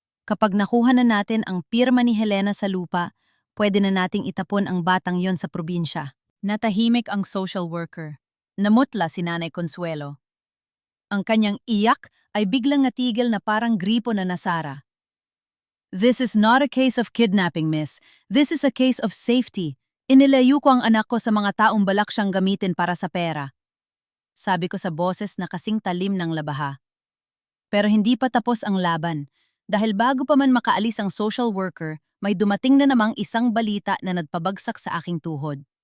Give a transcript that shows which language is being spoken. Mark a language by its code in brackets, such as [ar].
[tl] Kapag nakuha na natin ang pirma ni Helena sa lupa, pwede na nating itapon ang batang yon sa probinsya. Natahimik ang social worker. Namutla si Nanay Consuelo. Ang kanyang iyak ay biglang natigil na parang gripo na nasara. [en] This is not a case of kidnapping, miss. This is a case of safety. [tl] Inilayo ko ang anak ko sa mga taong balak siyang gamitin para sa pera. Sabi ko sa boses na kasing talim ng labaha. Pero hindi pa tapos ang laban. Dahil bago pa man makaalis ang social worker, may dumating na namang isang balita na nagpabagsak sa aking tuhod.